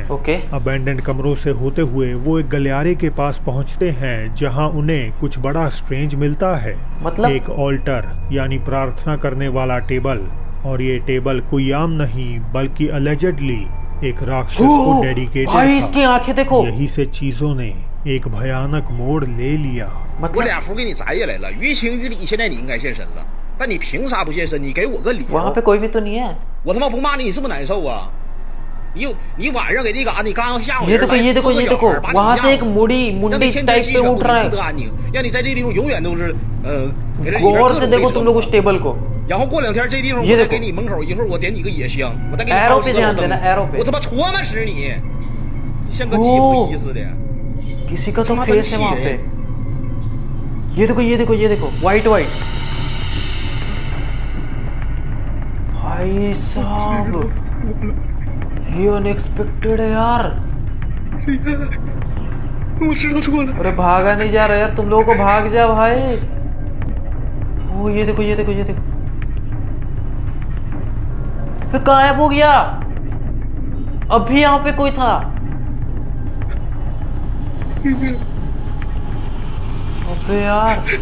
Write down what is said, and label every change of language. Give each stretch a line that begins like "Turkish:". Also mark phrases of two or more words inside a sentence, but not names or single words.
Hindi: अबैंडन्ड कमरों से होते हुए वो एक गलियारे के पास पहुंचते हैं जहां उन्हें कुछ बड़ा स्ट्रेंज मिलता है। मतलब एक ऑल्टर यानी प्रार्थना करने वाला टेबल, और ये टेबल कोई आम नहीं बल्कि अलेजेडली एक राक्षस को डेडिकेटेड था। इसकी आंखें देखो। यही से चीजों ने एक भयानक मोड़ ले लिया।
Chinese: 我俩符给你摘下来了，于情于理，现在你应该现身了，但你凭啥不现身？你给我个理由。
Hindi: वहाँ पे कोई भी तो नहीं है।
Chinese: 我他妈不骂你，你是不是难受啊？ 你晚上给你嘎，你刚刚吓唬
Hindi: ये
Chinese: 人
Hindi: देखो
Chinese: 来
Hindi: ये देखो
Chinese: 4 个
Hindi: ये
Chinese: 小
Hindi: देखो
Chinese: 孩，把你
Hindi: वहां
Chinese: 吓
Hindi: से एक
Chinese: 唬
Hindi: मुड़ी
Chinese: 让你
Hindi: मुंडी
Chinese: 天天
Hindi: टाइप
Chinese: 鸡
Hindi: पे
Chinese: 犬
Hindi: उठ रहा
Chinese: 不得
Hindi: है।
Chinese: 安宁，让你在这地方永远都是给人里边
Hindi: गौर
Chinese: 各
Hindi: से
Chinese: 种
Hindi: देखो
Chinese: 被
Hindi: तुम
Chinese: 折
Hindi: लोग
Chinese: 磨
Hindi: उस टेबल को।
Chinese: 然后过2天这地方我
Hindi: ये
Chinese: 再
Hindi: देखो
Chinese: 给你门口，一会儿我点你个野香，我再给你
Hindi: Arrow
Chinese: 照
Hindi: पे
Chinese: 几个
Hindi: ध्यान
Chinese: 老
Hindi: देना
Chinese: 灯，
Hindi: Arrow पे।
Chinese: 我他妈戳吗使你，像个鸡哦不依似的。
Hindi: किसी का तो
Chinese: 他妈
Hindi: फेस है
Chinese: 真
Hindi: वहां
Chinese: 气
Hindi: पे।
Chinese: 人。
Hindi: ये देखो ये देखो ये देखो
English: white white.
Hindi: भाई साहब ये अनएक्सपेक्टेड है यार।
Chinese: 我知道错了。
Hindi: अरे भागा नहीं जा रहा यार, तुम लोगों को भाग जा भाई। ओ ये देखो ये देखो ये देखो, फिर गायब हो गया। अभी यहाँ पे कोई था। अबे यार